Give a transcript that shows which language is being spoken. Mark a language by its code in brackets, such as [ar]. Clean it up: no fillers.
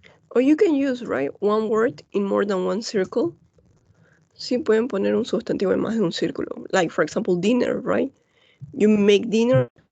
[en] Or you can use, right, one word in more than one circle. [es] Sí, pueden poner un sustantivo en más de un círculo. [en] Like, for example, dinner, right? You make dinner.